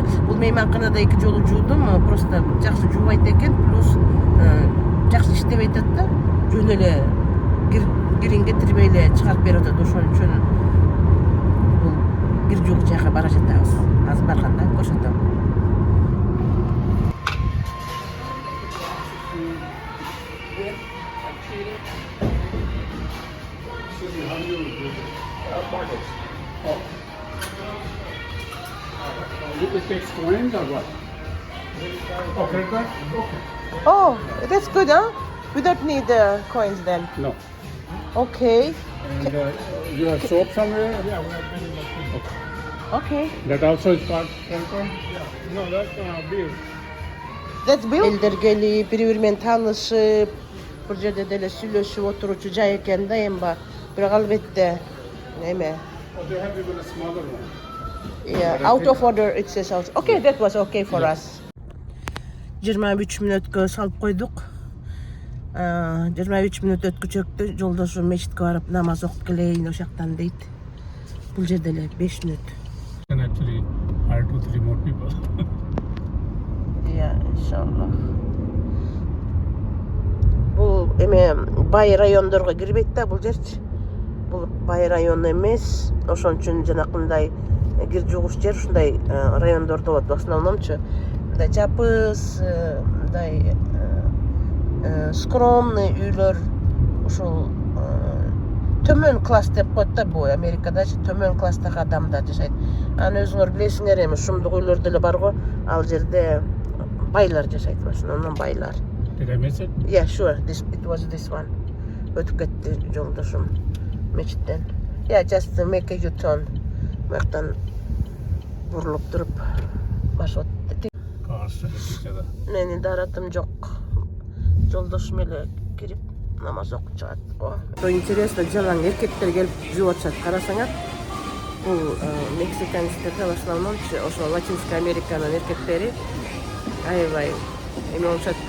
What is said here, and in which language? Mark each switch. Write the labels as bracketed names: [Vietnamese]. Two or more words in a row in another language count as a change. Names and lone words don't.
[Kyrgyz] Бул мейманканада 2 жолу жуудум. Просто жакшы жуубайт экен. Плюс жакшы иштебей атат да. Жөн эле кирин кетирбей эле чыгарып берип атат. Ошон үчүн бул кир жуугуч жайга бара жатабыз. Азыр барганда көрсөтөм. [English] It takes coins or what? Oh, credit card? Okay. Oh, that's good, huh? We don't need coins then. No. Okay. And you have soap somewhere? Yeah, we have many. Okay. That also is part credit card? No, that's bill. That's Bill. [Kyrgyz] Элдер келип, бири-бири менен таанышып, бир жерде деле сүйлөшүп отуручу жай экен да эми. Бирок албетте эме. [English] Oh, they have even a smaller one. Yeah, out of order it says out. Okay, that was okay for us. [Kyrgyz] 23 мүнөткө салып койдук. 23 мүнөт өткүчөктү жолдошум мечитке барып намаз окуп келейин ошактан дейт. Бул жерде эле 5 мүнөт. [English] Can actually hire 2-3 more people. Yeah, иншаллах. [Kyrgyz] Бул эме бай райондорго кирбейт да бул жерчи. Бул бай район эмес. Ошон үчүн жанакындай кир жуугуч жер ушундай райондордо болот. [Russian] В основномчу [Kyrgyz] мындай жапыс, мындай скромный үйлөр, ушул төмөн класс деп коет да, бу Америкадачы төмөн класстагы адамдар жашайт. Аны өзүңөр билесиңер эми, шумдук үйлөр деле бар го, ал жерде байлар жашайт, [Russian] в основном [Kyrgyz] байлар. [English] Did I miss it? Yeah, sure. It was this one. [Kyrgyz] Өтүп кетти жолдошум мечиттен. [English] Yeah, just make a U-turn. [Kyrgyz] Мактан бурулуп туруп башып атты. [English] Cars to each other. [Kyrgyz] Менин даратым жок. Жолдошум эле кирип намаз окуп чыгат. О, интересно, жалаң эркектер келип жууп атышат. Карасаңар, бул мексиканецтерде [Russian] в основном [Kyrgyz] ошо [Russian] Латинская Американын [Kyrgyz] эркектери аябай эме болушат да.